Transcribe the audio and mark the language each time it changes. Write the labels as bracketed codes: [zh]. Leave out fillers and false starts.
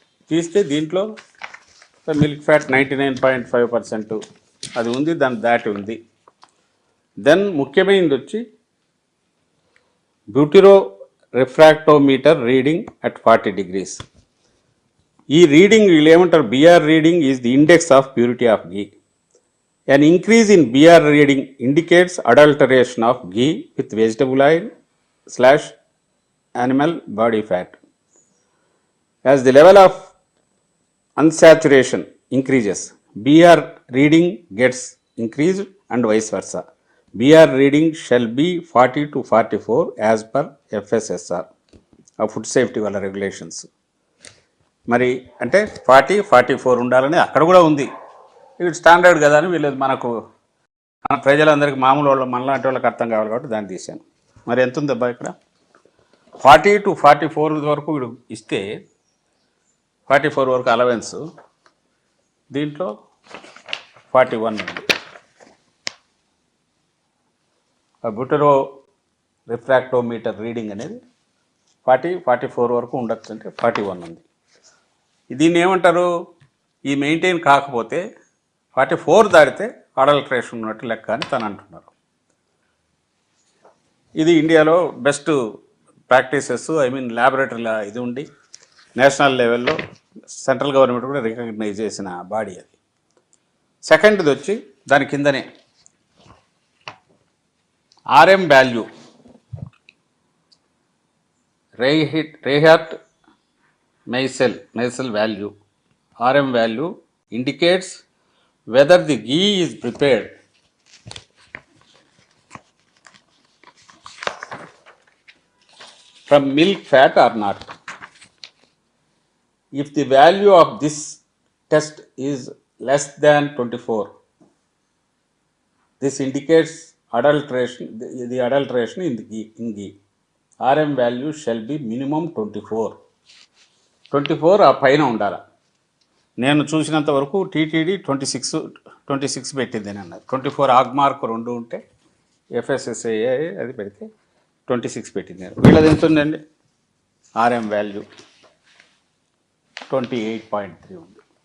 [te] తీస్తే దీంట్లో milk fat 99.5% అది ఉంది, దాని దాటి ఉంది. దెన్ ముఖ్యమైనది వచ్చి బ్యూటిరో రిఫ్రాక్టోమీటర్ రీడింగ్ అట్ 40 degrees. ఈ రీడింగ్ వీళ్ళు ఏమంటారు, [en] BR reading is the index of purity of ghee. An increase in BR reading indicates adulteration of ghee with vegetable oil / animal body fat. As the level of unsaturation increases, BR reading gets increased and vice versa. BR reading shall be 40 to 44 as per FSSR, Food Safety వాళ్ళ regulations. [te] మరి అంటే 40-44 ఉండాలని అక్కడ కూడా ఉంది. ఇది standard కదా అని వీళ్ళు మనకు మన ప్రజలందరికీ మామూలు వాళ్ళు మనలాంటి వాళ్ళకి అర్థం కావాలి కాబట్టి దాన్ని తీశాను. మరి ఎంత ఉంది అబ్బా ఇక్కడ 40 to 44 వరకు వీడు ఇస్తే 44 వరకు అలవెన్స్, దీంట్లో 41 ఉంది. బ్యూటరో రిఫ్రాక్టోమీటర్ రీడింగ్ అనేది 40-44 వరకు ఉండొచ్చు, అంటే 41 ఉంది. దీన్ని ఏమంటారు, ఈ మెయింటైన్ కాకపోతే 44 దాటితే అడల్ట్రేషన్ ఉన్నట్టు లెక్క అని తను అంటున్నారు. ఇది ఇండియాలో బెస్ట్ ప్రాక్టీసెస్, ల్యాబొరేటరీలో ఇది ఉండి నేషనల్ లెవెల్లో సెంట్రల్ గవర్నమెంట్ కూడా రికగ్నైజ్ చేసిన బాడీ అది. సెకండ్ది వచ్చి దాని కిందనే RM value, రేహార్ట్ Meisel value. [en] RM value indicates whether the ghee is prepared from milk fat or not. If the value of this test is less than 24, this indicates adulteration, the adulteration in ghee. RM value shall be minimum 24 [te] ఆ పైన ఉండాలి. నేను చూసినంత వరకు TTD 26 పెట్టింది అని అన్నది. 24 ఆగ్మార్క్ 2 ఉంటే FSSAI అది పెడితే 26 పెట్టింది. వీళ్ళది ఎంత ఉందండి, RM వాల్యూ 28.3 ఉంది.